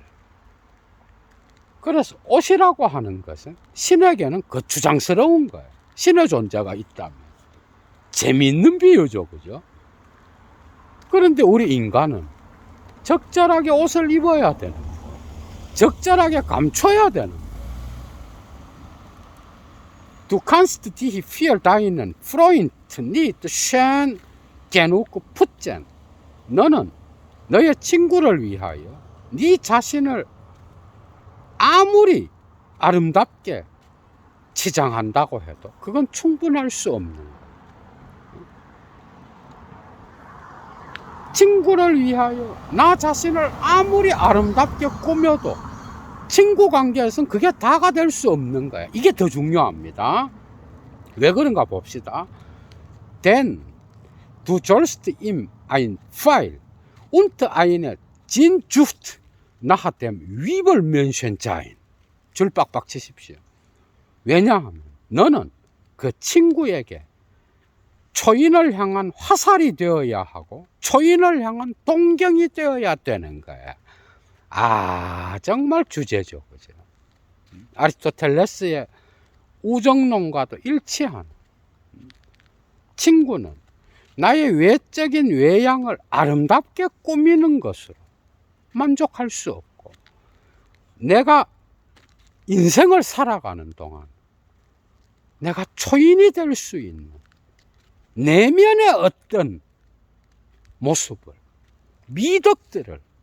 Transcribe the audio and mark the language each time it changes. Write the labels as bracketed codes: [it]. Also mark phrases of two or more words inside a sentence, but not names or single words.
[ko] 그래서 옷이라고 하는 것은 신에게는 거추장스러운 거예요. 신의 존재가 있다면 재미있는 비유죠, 그죠? 그런데 우리 인간은 적절하게 옷을 입어야 되는 거예요. 적절하게 감춰야 되는 거예요. [de] Du kannst dich für deinen Freund nicht schön genug putzen. [ko] 너는 너의 친구를 위하여 네 자신을 아무리 아름답게 치장한다고 해도 그건 충분할 수 없는 거예요. 친구를 위하여 나 자신을 아무리 아름답게 꾸며도 친구 관계에서는 그게 다가 될 수 없는 거예요. 이게 더 중요합니다. 왜 그런가 봅시다. [de] Denn du sollst ihm ein Pfeil und eine Sehnsucht nach dem Liebesmenschen sein. [ko] 줄 빡빡 치십시오. 왜냐하면 너는 그 친구에게 초인을 향한 화살이 되어야 하고 초인을 향한 동경이 되어야 되는 거야. 아, 정말 주제죠. 그죠? 아리스토텔레스의 우정론과도 일치하는, 친구는 나의 외적인 외양을 아름답게 꾸미는 것으로 만족할 수 없고, 내가 인생을 살아가는 동안 내가 초인이 될 수 있는 내면의 어떤 모습을, 미덕들을